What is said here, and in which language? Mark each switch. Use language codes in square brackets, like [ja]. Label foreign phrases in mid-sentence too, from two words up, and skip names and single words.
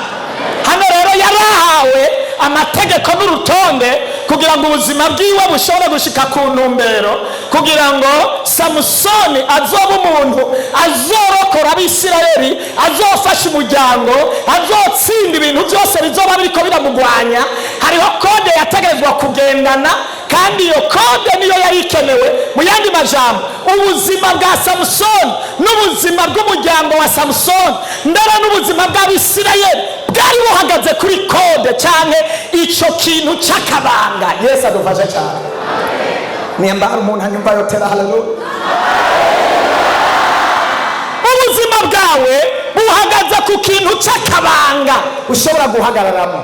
[rn] Hano rero yarahawe amategeko n'urutonde kugira ngo ubuzima bwiwe bushobore gushika ku ntumbero, kugira ngo Samusoni azoba umuntu azorokora Abisirayeli, azofasha umuryango, azotsinda ibintu byose bizoba biriko biramugwanya. Hariho kode yategerezwa kugendana, kandi iyo kode niyo yari ikenewe. Mu yandi majambo, ubuzima bwa Samusoni n'ubuzima bw'umuryango wa Samusoni ndetse n'ubuzima bw'Abisirayeli bwari buhagaze kuri kode cyane icyo kintu cy'akabanga. Yesu adufashe cyane. Nimba hari umuntu anyumva yotera haleluya. Ubuzima bwawe buhagaze ku kintu cy'akabanga ushobora guhagararamo.